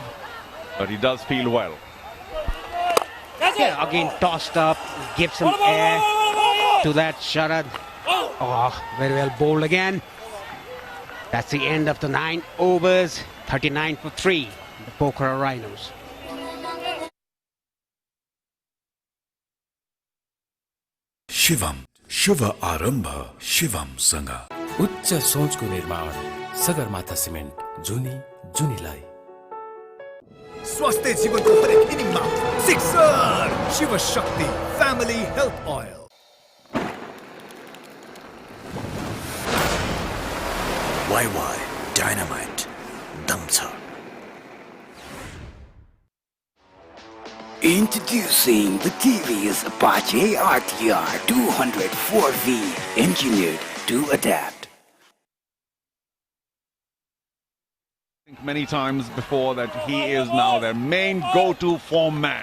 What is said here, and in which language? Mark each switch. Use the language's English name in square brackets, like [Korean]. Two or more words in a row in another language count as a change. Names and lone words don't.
[English] But he does feel well. Yeah, again tossed up, gives some air to that Sharad. Oh, very well bowled again. That's the end of the 9 overs, 39 for 3, the Pokhara Rhinos. [Nepali] शिवम शुभ आरम्भ शिवम सँग उच्च सोचको निर्माण सगरमाथा सिमेन्ट जुनीलाई स्वास्थ्य जीवनको हरेक इनिङमा सिक्सर शिव शक्ति फ्यामिली हेल्थ ओइल [English] YY Dynamite [Nepali] दम छ [English] Introducing the TVS Apache RTR 204V, engineered to adapt. Many times before that he is now their main go-to form man.